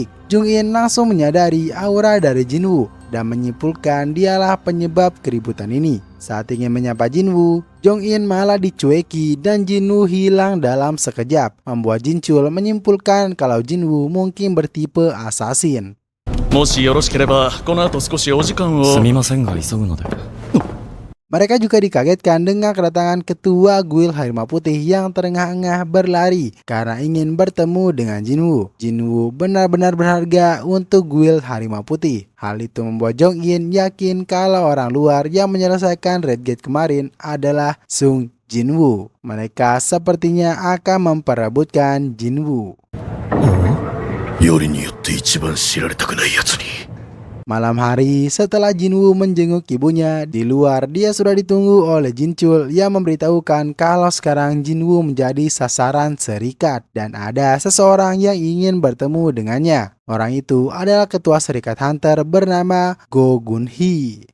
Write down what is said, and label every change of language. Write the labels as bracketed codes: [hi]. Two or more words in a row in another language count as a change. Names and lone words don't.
[id] Jong-in langsung menyadari aura dari Jinwoo dan menyimpulkan dialah penyebab keributan ini. Saat ingin menyapa Jinwoo, Jong-in malah dicueki dan Jinwoo hilang dalam sekejap, membuat Jin-chul menyimpulkan kalau Jinwoo mungkin bertipe assassin. [ja] もしよろしければこの後少しお時間を。すみませんが急ぐので。 [id] Mereka juga dikagetkan dengan kedatangan ketua Guild Harimau Putih yang terengah-engah berlari karena ingin bertemu dengan Jinwoo. Jinwoo benar-benar berharga untuk Guild Harimau Putih. Hal itu membuat Jong-in yakin kalau orang luar yang menyelesaikan Red Gate kemarin adalah Sung Jinwoo. Mereka sepertinya akan memperebutkan Jinwoo. [ja] よりによって一番知られたくないやつに。 [id] Malam hari setelah Jinwoo menjenguk ibunya, di luar dia sudah ditunggu oleh Jin-chul yang memberitahukan kalau sekarang Jinwoo menjadi sasaran serikat dan ada seseorang yang ingin bertemu dengannya. Orang itu adalah ketua serikat hunter bernama Go Gun-hee.